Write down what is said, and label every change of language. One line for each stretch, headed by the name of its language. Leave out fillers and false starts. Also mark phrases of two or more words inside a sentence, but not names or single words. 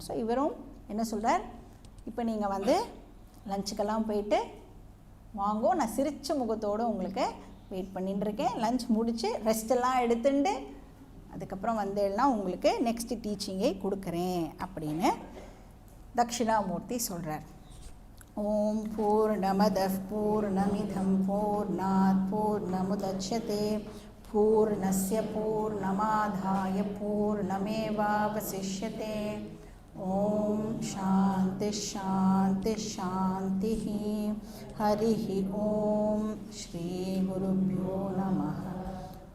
Tamil: ஸோ இவரும் என்ன சொல்கிறார், இப்போ நீங்கள் வந்து லஞ்சுக்கெல்லாம் போயிட்டு வாங்கோ, நான் சிரித்த முகத்தோடு உங்களுக்கு வெயிட் பண்ணிட்டுருக்கேன். லஞ்ச் முடித்து ரெஸ்டெல்லாம் எடுத்துட்டு அதுக்கப்புறம் வந்தேன்னா உங்களுக்கு
English: next teaching
Tamil: கொடுக்குறேன் அப்படின்னு தட்சிணாமூர்த்தி சொல்கிறார்.
Sanskrit: ॐ पूर्णमदः पूर्णमिदं पूर्णात् पूर्णमुदच्यते पूर्णस्य पूर्णमादाय पूर्णमेवावशिष्यते. ॐ शान्तिः शान्तिः शान्तिः. हरि ॐ। श्री गुरुभ्यो नमः.